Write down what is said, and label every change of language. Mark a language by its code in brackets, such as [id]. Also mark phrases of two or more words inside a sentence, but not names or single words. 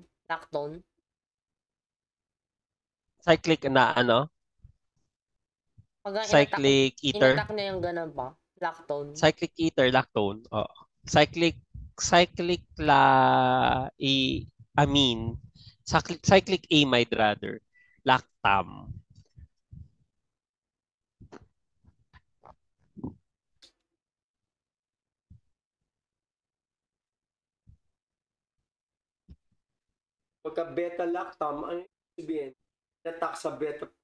[tl] Lactone? Cyclic na ano? Pag [en] Cyclic ether. [tl] inattack niya yung ganun pa. Lactone. [en] Cyclic ether, lactone. Oh. Cyclic amine. Cyclic amide rather. Lactam. [tl] pagka beta-lactam, ano yung sabihin? Attack sa beta.